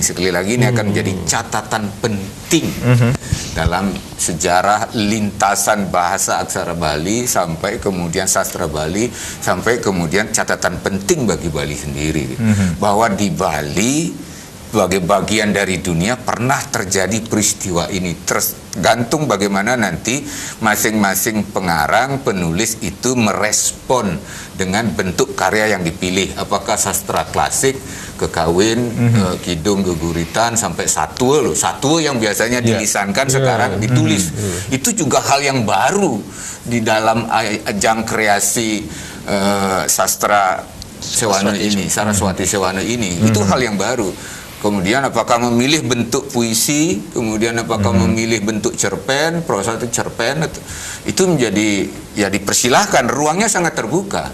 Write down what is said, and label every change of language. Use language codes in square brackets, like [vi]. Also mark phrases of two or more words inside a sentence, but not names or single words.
[id] Sekali lagi, ini akan menjadi catatan penting dalam sejarah lintasan bahasa aksara Bali sampai kemudian sastra Bali, sampai kemudian catatan penting bagi Bali sendiri. Bahwa di Bali, sebagai bagian dari dunia, pernah terjadi peristiwa ini. Tergantung bagaimana nanti masing-masing pengarang, penulis itu merespon dengan bentuk karya yang dipilih. Apakah sastra klasik, kekawin, kidung, geguritan, sampai satwa yang biasanya dilisankan sekarang ditulis. Itu juga hal yang baru di dalam ajang kreasi sastra Sewana ini, Saraswati Sewana ini. Itu hal yang baru. Kemudian apakah memilih bentuk puisi, kemudian apakah memilih bentuk cerpen, prosa itu cerpen, itu menjadi ya dipersilahkan, ruangnya sangat terbuka.